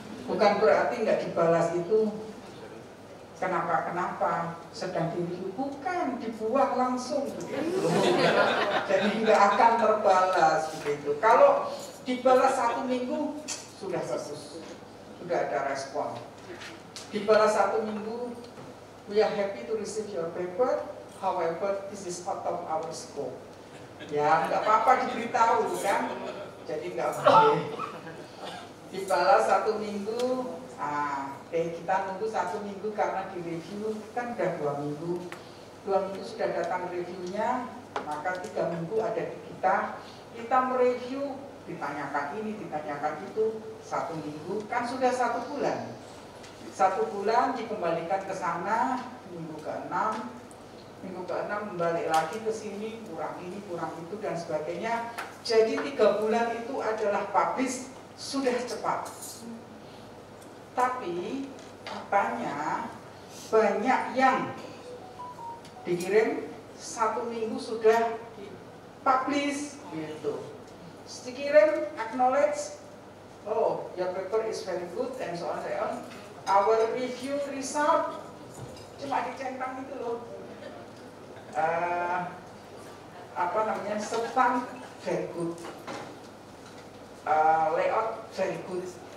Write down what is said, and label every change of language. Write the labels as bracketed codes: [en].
[id] Bukan berarti nggak dibalas itu kenapa sedang direview, bukan, dibuang langsung begitu. Jadi nggak akan terbalas begitu. Kalau dibalas 1 minggu sudah bagus, sudah ada respon. Dibalas 1 minggu, [en] we are happy to receive your paper, however this is out of our scope. [id] Ya nggak apa-apa diberitahu kan, jadi nggak boleh. Dibalas 1 minggu, kita nunggu 1 minggu karena di review kan udah 2 minggu. 2 minggu sudah datang reviewnya, maka 3 minggu ada di kita mereview, ditanyakan ini, ditanyakan itu, 1 minggu, kan sudah 1 bulan. 1 bulan dikembalikan ke sana, minggu ke-6, minggu ke-6 balik lagi ke sini, kurang ini, kurang itu, dan sebagainya. Jadi 3 bulan itu adalah publish sudah cepat. Tapi katanya banyak yang dikirim 1 minggu sudah publish gitu. Dikirim [en] acknowledge, oh your paper is very good and so on and so on. Our review result [id] cuma dicentang itu loh. Apa namanya, [en] substance very good, layout very good.